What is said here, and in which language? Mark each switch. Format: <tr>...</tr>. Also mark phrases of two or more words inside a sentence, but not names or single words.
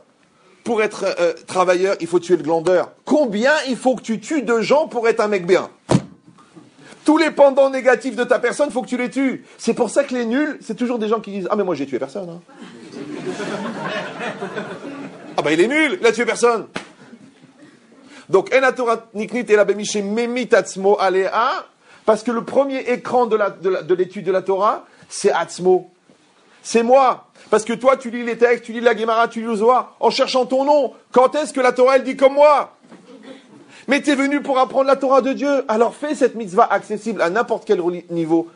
<fr>Pour être travailleur, il faut tuer le glandeur. Combien il faut que tu tues de gens pour être un mec bien? Tous les pendants négatifs de ta personne, il faut que tu les tues. C'est pour ça que les nuls, c'est toujours des gens qui disent « Ah mais moi j'ai tué personne. Hein. » Ah ben il est nul, il a tué personne.</fr> <he>Donc, אין התורה נקנית אלא במי שממית עצמו עליה,</he> <fr>parce que le premier écran de l'étude de la Torah, c'est atzmo. C'est moi. Parce que toi, tu lis les textes, tu lis la Gemara, tu lis le Zohar, en cherchant ton nom. Quand est-ce que la Torah, elle dit comme moi? Mais tu es venu pour apprendre la Torah de Dieu. Alors fais cette mitzvah accessible à n'importe quel niveau.</fr>